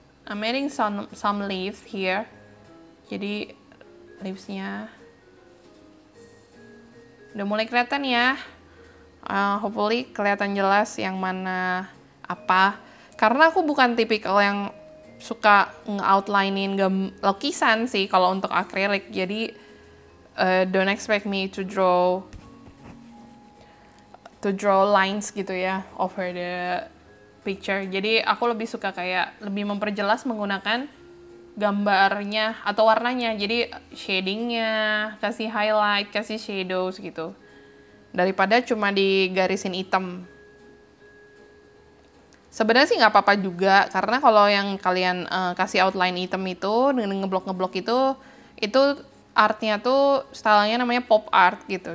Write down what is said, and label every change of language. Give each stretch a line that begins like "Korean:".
English: I'm adding some leaves here.
Indonesian: Jadi leaves-nya udah mulai kelihatan ya. Hopefully kelihatan jelas yang mana apa. Karena aku bukan tipikal yang suka nge-outlinein lukisan sih kalau untuk akrilik.
English: Jadi don't expect me to draw lines
Indonesian: gitu ya
English: over the picture.
Indonesian: Jadi aku lebih suka kayak lebih memperjelas menggunakan gambarnya atau warnanya. Jadi shadingnya, kasih highlight, kasih shadows gitu. Daripada cuma digarisin hitam. Sebenarnya sih nggak apa-apa juga, karena kalau yang kalian kasih outline hitam itu dengan ngeblok-ngeblok itu artnya tuh stylenya namanya pop art gitu.